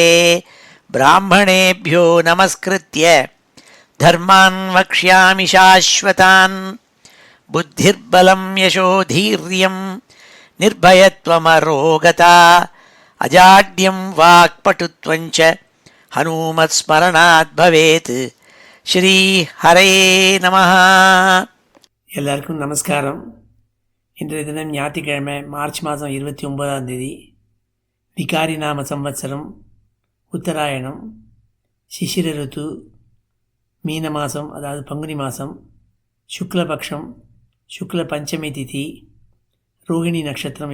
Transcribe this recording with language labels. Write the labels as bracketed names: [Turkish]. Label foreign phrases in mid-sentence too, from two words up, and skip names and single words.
[Sanskrit] ब्राह्मणेभ्यो नमस्कृत्य धर्मान् वक्ष्यामि शाश्वतान्। बुद्धिर्बलं यशोधीर्यं निर्भयत्वमरोगता अजाड्यं वाक्पटुत्वञ्च हनुमत्स्मरणात् भवेत्। श्री हरे नमः. [Tamil] எல்லாருக்கும் நமஸ்காரம். இன்றைய தினம் ஞாயிற்றுக்கிழமை மார்ச் மாதம் 29 விகாரி நாம சம்வத்சரம் உத்தராயணம் சிசிர ருத்து மீன மாதம், அதாவது பங்குனி மாதம், சுக்லபக்ஷம், சுக்ல பஞ்சமி திதி, ரோகிணி நட்சத்திரம்.